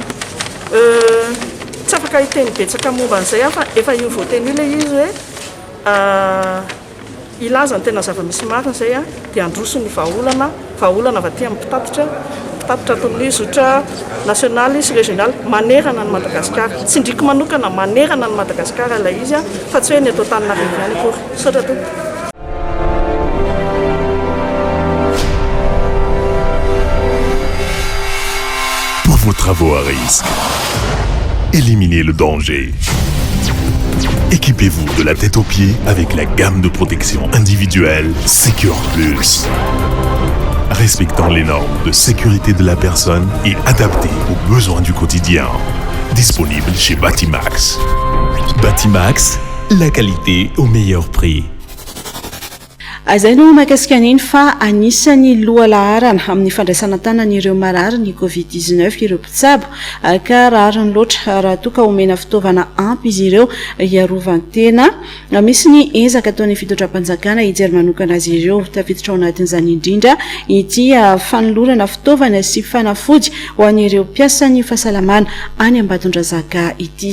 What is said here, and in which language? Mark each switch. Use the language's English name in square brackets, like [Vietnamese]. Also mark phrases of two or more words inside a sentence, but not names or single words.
[Malagasy] Tsy afaka hiteny betsaka momba an'izay fa efa io voateny ilay izy hoe ilaza ny tena zava-misy marina izay dia androso ny vahaolana avy aty amin'ny mpitatitra ataon'ny zotra nasionaly sy regionaly manerana ny Madagasikara. Tsy indriky manokana manerana ny Madagasikara ilay izy fa tsy hoe ny eto Antananarivo ihany akory. Sotra tompoko. [French] Pour vos travaux à risque, éliminez le danger. Équipez-vous de la tête aux pieds avec la gamme de protection individuelle Secure Plus. Respectant les normes de sécurité de la personne et adaptée aux besoins du quotidien. Disponible chez Batimax. Batimax, la qualité au meilleur prix. [Malagasy] Izay no mahakasika an'iny fa anisany loha laharana amin'ny fandraisana tanan'ireo marary ny COVID-19 ireo mpitsabo ka rariny loatra raha toa ka omena fitaovana ampy izy ireo hiarovan-tena. Misy ny ezaka ataon'ny fitondram-panjakana hijery manokana azy ireo tafiditra ao anatin'izany indrindra ity fanolorana fitaovana sy fanafody ho an'ireo mpiasan'ny fahasalamana any Ambatondrazaka ity.